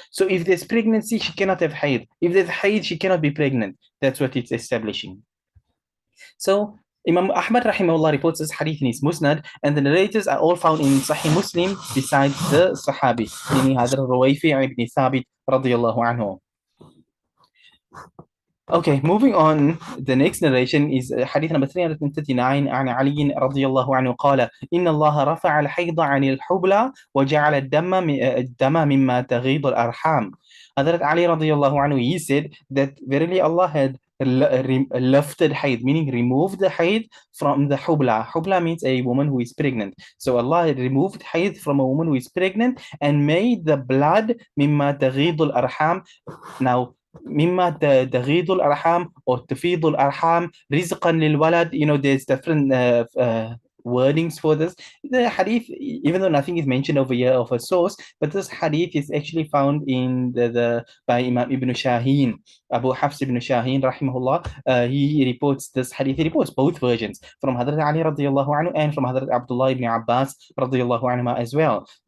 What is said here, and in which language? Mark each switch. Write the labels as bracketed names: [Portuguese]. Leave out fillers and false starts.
[English] So if there's pregnancy, she cannot have haid. If there's haid, she cannot be pregnant. That's what it's establishing. So Imam Ahmad rahimahullah reports this hadith in his Musnad, and the narrators are all found in Sahih Muslim besides the Sahabi, meaning Hadr Ruwayfi ibn Thabit radiyallahu anhu. Okay, moving on. The next narration is hadith number 339 [Arabic] عن علي رضي الله عنه قال إن الله رفع الحيض عن الحبلى وجعل الدم مما تغيض الأرحام. [English] Hazrat Ali radiallahu anhu, he said that verily Allah had lifted haid, meaning removed the haid from the hubla. Hubla means a woman who is pregnant. So Allah had removed haid from a woman who is pregnant and made the blood mimma [Arabic] تغيض الأرحام. Now مما تغيض الأرحام or تفيض الأرحام رزقا للولد. [English] There's different wordings for this. The hadith, even though nothing is mentioned over here of a source, but this hadith is actually found in the by Imam Ibn Shaheen, Abu Hafs ibn Shaheen rahimahullah. He reports this hadith. He reports both versions from Hadrat Ali radiallahu anhu and from Hadrat Abdullah ibn Abbas radiallahu anhu as well.